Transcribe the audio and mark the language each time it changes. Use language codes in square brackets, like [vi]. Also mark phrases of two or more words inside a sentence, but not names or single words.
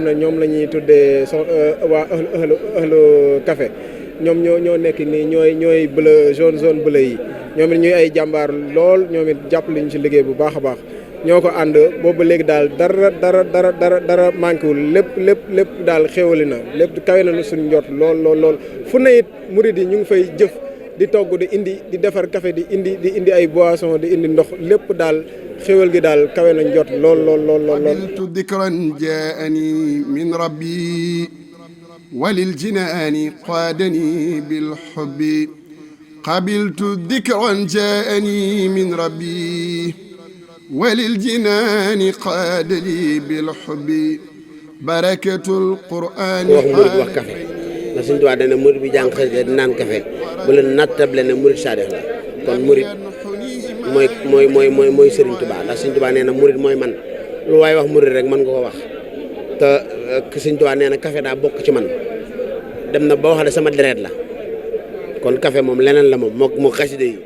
[wo] ne ñoom la ñuy tuddee waa ëhlu café ñoom ñoo nekk nii ñooy bleu [fr] zone bleu [wo] yi ñoom it ñuy ay jàmbaar lool ñoom it jàppale ñu ci liggéey bu baax a baax ñoo ko ànd boobu léegi daal dara manqué wul lépp daal xéwali na lépp kawe na suñu njort lool fu ne it murid yi ñu ngi fay jëf di togg di defar café di indi ay boisson di indi ndox lépp daal xéwal gi daal kawe na njort lool. [ar] قبلت ذكرا جاءني من ربي وللجنان قادني بالحب قبلت ذكرا جاءني من ربي وللجنان قاد لي بالحب بركة القرآن [wo] wax café ndax Sëñ Tuubaa dana murid bi jàng xasida di naan café bu leen nattable ne murid saadix la kon murid mooy Sëriñ Tuubaa ndax Sëñ Tuubaa nee na murid mooy man lu waaye wax murid rek mën nga ko wax te Sëñ Tuubaa nee na café daa bokk ci man dem na ba wax ne sama deret la kon café moom leneen la moom moo xasida yi